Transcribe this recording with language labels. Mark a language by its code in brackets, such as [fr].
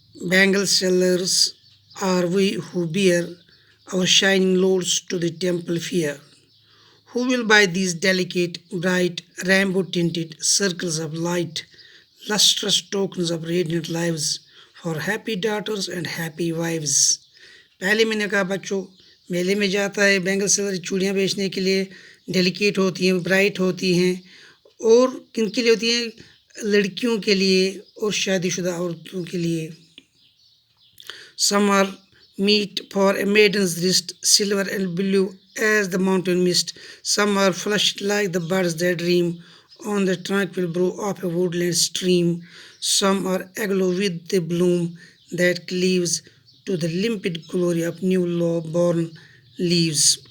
[en] Bangle sellers are we who bear our shining loads to the temple fair. Who will buy these delicate, bright, rainbow-tinted circles of light, lustrous tokens of radiant lives for happy daughters and happy wives? [ur] پہلے میں نے کہا بچوں، میلے میں جاتا ہے bangle seller چوڑیاں بیچنے کے لیے. ڈیلیکیٹ ہوتی ہیں، برائٹ ہوتی ہیں. اور کن کے لیے ہوتی ہیں؟ لڑکیوں کے لیے اور شادی شدہ عورتوں کے لیے. [en] Some are meet for a maiden's wrist, silver and blue as the mountain mist. Some are flushed like the birds that dream on the tranquil brow of a woodland stream. Some are aglow with the bloom that cleaves to the limpid glory of new born leaves.